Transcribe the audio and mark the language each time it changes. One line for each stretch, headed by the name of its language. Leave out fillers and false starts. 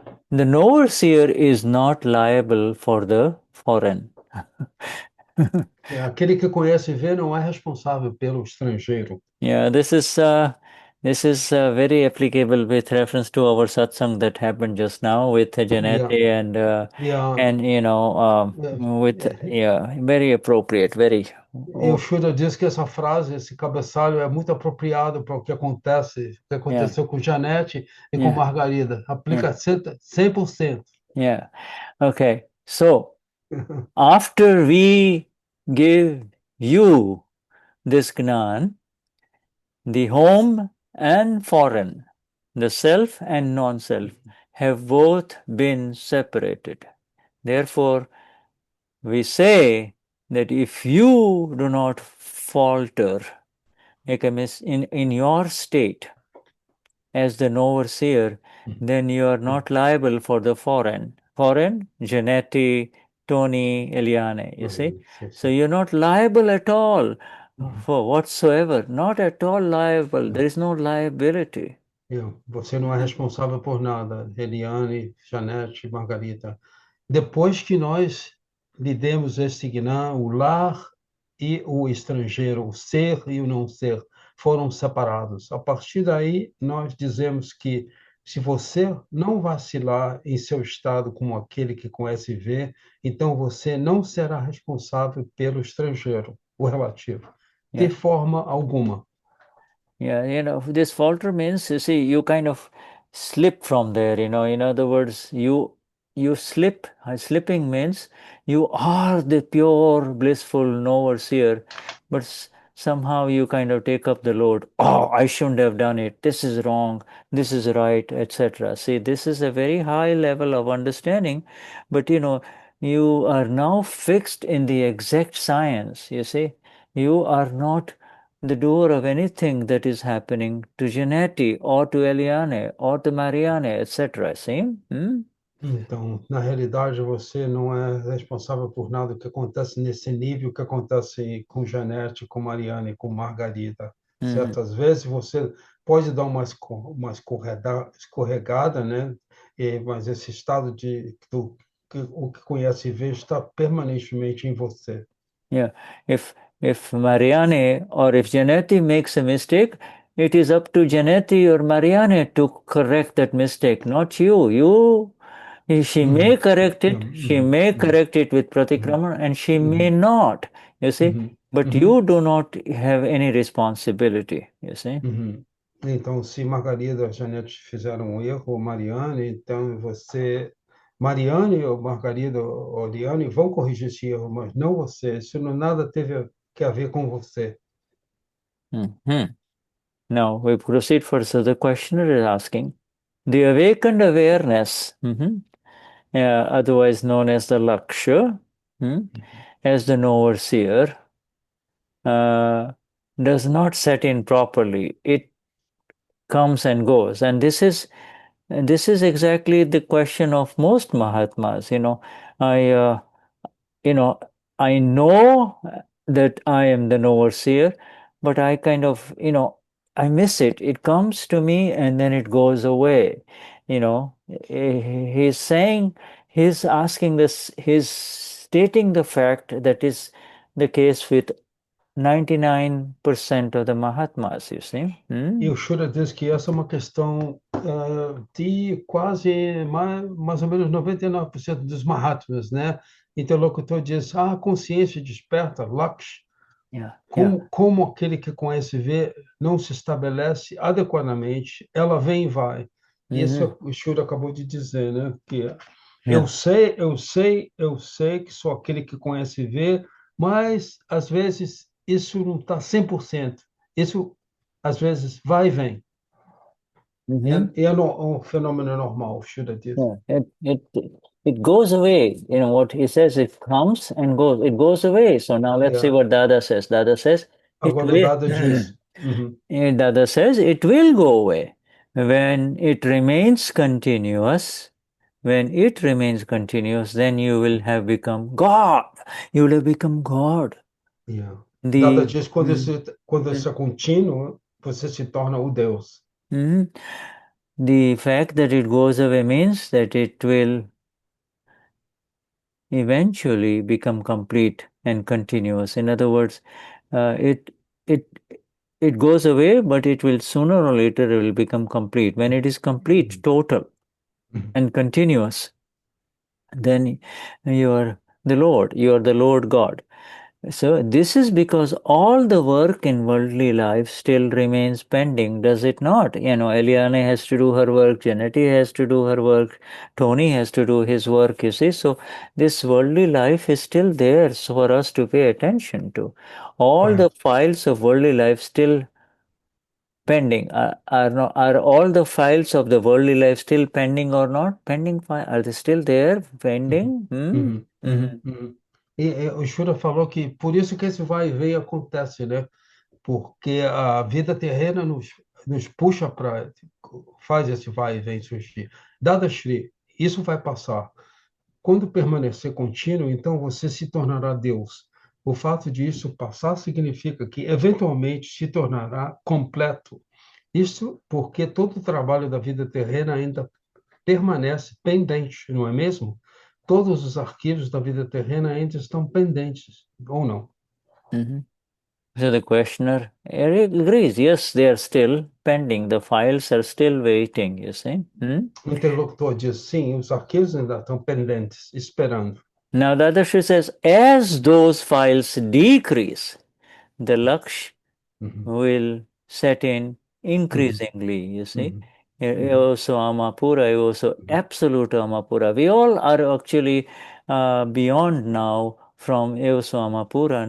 English: The Knower-Seer is not liable for the foreign.
Portuguese: Aquele que conhece e vê não é responsável pelo estrangeiro.
English: Yeah, this is very applicable with reference to our satsang that happened just now with Janeti and very appropriate, very.
Portuguese: E o Shuddha diz que essa frase, esse cabeçalho é muito apropriado para o que aconteceu com Janete e com Margarida. Aplica 100%.
English: Yeah. Okay. So after we give you this Gnan, the home and foreign, the self and non-self, have both been separated. Therefore, we say that if you do not falter in your state as the Knower-Seer, then you are not liable for the foreign, Janeti, Tony, Eliane, you see? So you're not liable at all for whatsoever, not at all liable. There is no liability.
Portuguese: Você não é responsável por nada, Eliane, Janete, Margarida. Depois que nós lhe demos este Gnan, o lar e o estrangeiro, o ser e o não ser, foram separados. A partir daí, nós dizemos que se você não vacilar em seu estado como aquele que conhece e vê, então você não será responsável pelo estrangeiro, o relativo, de forma alguma.
English: Yeah, this falter means, you see, you kind of slip from there, in other words, you slip. Slipping means you are the pure, blissful Knower-Seer, but somehow you kind of take up the load. Oh, I shouldn't have done it. This is wrong. This is right, etc. See, this is a very high level of understanding, but you are now fixed in the exact science, you see. You are not the doer of anything that is happening to Janeti or to Eliane or to Mariane, etc. See?
Portuguese: Então, na realidade, você não é responsável por nada que acontece nesse nível que acontece com Janete, com Mariana e com Margarida. Certas vezes você pode dar uma escorregada, né? Mas esse estado o que conhece e vê está permanentemente em você.
English: Yeah. If Mariane or if Janeti makes a mistake, it is up to Janeti or Mariane to correct that mistake, not you. She may correct it, she may correct it with pratikrama, and she may not, you see. But you do not have any responsibility, you see.
Portuguese: Então, se Margarida ou Janete fizeram um erro, ou Mariane, então Mariane ou Margarida ou Liane vão corrigir esse erro, mas não você. Isso não nada teve que a ver com você.
English: Now, we proceed further. The questioner is asking, the awakened awareness, otherwise known as the Laksha, as the Knower-Seer, does not set in properly. It comes and goes. And this is exactly the question of most Mahatmas. I know that I am the Knower-Seer, but I kind of, I miss it. It comes to me and then it goes away. He's saying, he's asking this, he's stating the fact that is the case with 99% of the Mahatmas, you see.
Portuguese: E o Shuddha diz que essa é uma questão de quase mais ou menos 99% dos Mahatmas, né? Interlocutor diz, a consciência desperta, Laksh, como aquele que conhece e vê não se estabelece adequadamente, ela vem e vai. E isso o Shuddha acabou de dizer, né? Que eu sei que sou aquele que conhece e vê, mas às vezes isso não está 100%. Isso às vezes vai e vem. É um fenômeno normal, Shuddha diz.
English: It goes away. What he says, it comes and goes. It goes away. So now let's see what Dada says. Dada says,
Portuguese: Agora Dada diz.
English: Dada says, it will go away when it remains continuous. When it remains continuous, then you will have become God. You will have become God.
Portuguese: Dada diz quando isso é contínuo, você se torna o Deus.
English: The fact that it goes away means that it will eventually become complete and continuous. In other words, it goes away, but it will sooner or later it will become complete. When it is complete, total, and continuous, then you are the Lord. You are the Lord God. So this is because all the work in worldly life still remains pending, does it not? Eliane has to do her work, Janeti has to do her work, Tony has to do his work, you see. So this worldly life is still there for us to pay attention to. All the files of worldly life still pending. Are all the files of the worldly life still pending or not? Pending file, are they still there? Pending?
Portuguese: E o Shura falou que por isso que esse vai e vem acontece, né? Porque a vida terrena nos puxa para faz esse vai e vem surgir. Dadashri, isso vai passar. Quando permanecer contínuo, então você se tornará Deus. O fato de isso passar significa que eventualmente se tornará completo. Isso porque todo o trabalho da vida terrena ainda permanece pendente, não é mesmo? Todos os arquivos da vida terrena ainda estão pendentes, ou não?
English: So the questioner agrees, yes, they are still pending. The files are still waiting, you see.
Portuguese: O interlocutor diz, sim, os arquivos ainda estão pendentes, esperando.
English: Now the other says, as those files decrease, the laksh will set in increasingly, you see. Also Amapura, also absolute Amapura. We all are actually beyond now from Eoso Amapura.